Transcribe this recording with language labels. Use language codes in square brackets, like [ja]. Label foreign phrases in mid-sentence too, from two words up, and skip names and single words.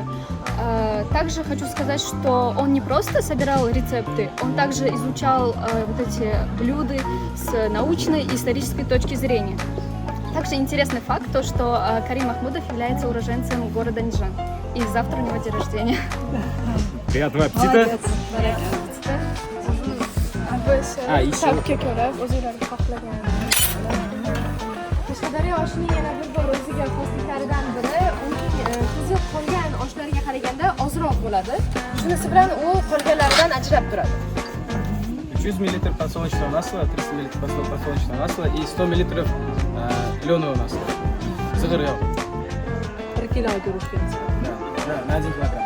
[ru] Также хочу сказать, что он не просто собирал рецепты, он также изучал вот эти блюда с научной и исторической точки зрения. Также интересный факт, то, что Карим Махмудов является уроженцем города Нижан. И завтра у него день рождения. Приятного аппетита! [uz] Biz tabga ko'ra o'zinglarga xohlagan Qashqadaryo oshining yana bir bor o'ziga xosliklaridan biri uning tuzi qolgan oshlarga qaraganda ozroq bo'ladi. Shunisi bilan u qolganlaridan ajrab turadi. [ru] 300 мл подсолнечного масла, 300 мл подсолнечного масла и 100 мл кленового масла. [uz] Зыгыр йог. 1 kilo guruchка. [ru] Да, на 1 килограмм.